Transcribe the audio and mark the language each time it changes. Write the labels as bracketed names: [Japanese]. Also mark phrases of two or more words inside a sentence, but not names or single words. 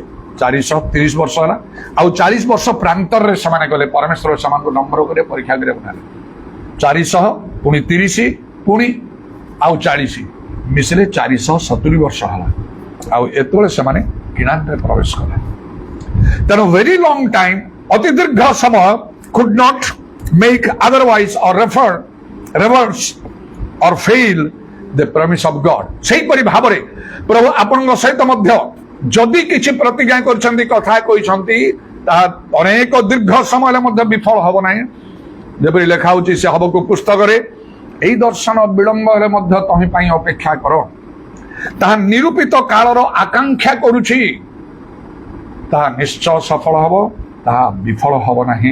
[Odia] 430 ବର୍ଷ ହେଲା, ଆଉ 40 ବର୍ଷ ପ୍ରାନ୍ତରରେ ସେମାନେ ଗଲେ, ପରମେଶ୍ୱର ସେମାନଙ୍କୁ ନମ୍ବର କରି ପରୀକ୍ଷା କରିବାକୁ ନେଲେ। 400 ପୁଣି 30 ପୁଣି ଆଉ 40 ମିଶିଲେ 470 ବର୍ଷ ହେଲା, ଆଉ ଏତେବେଳେ ସେମାନେ କିଣାନରେ ପ୍ରବେଶ କଲେ। [English] ତେଣୁ very long time, [Odia] ଅତି ଦୀର୍ଘ ସମୟ [English] could not make otherwise or reverse or fail the promise of God। [Odia] ସେହିପରି ଭାବରେ ପ୍ରଭୁ ଆପଣଙ୍କ ସହିତ ମଧ୍ୟ ଯଦି କିଛି ପ୍ରତିଜ୍ଞା କରିଛନ୍ତି, କଥା କହିଛନ୍ତି, ତାହା ଅନେକ ଦୀର୍ଘ ସମୟ ହେଲେ ମଧ୍ୟ ବିଫଳ ହବ ନାହିଁ। ଯେପରି ଲେଖା ହଉଛି ସେ ହବକୁ ପୁସ୍ତକରେ, ଏହି ଦର୍ଶନ ବିଳମ୍ବ ହେଲେ ମଧ୍ୟ ତହିଁ ପାଇଁ ଅପେକ୍ଷା କର, ତାହା ନିରୂପିତ କାଳର ଆକାଂକ୍ଷା କରୁଛି, ତାହା ନିଶ୍ଚୟ ସଫଳ ହବ, ତାହା ବିଫଳ ହବ ନାହିଁ।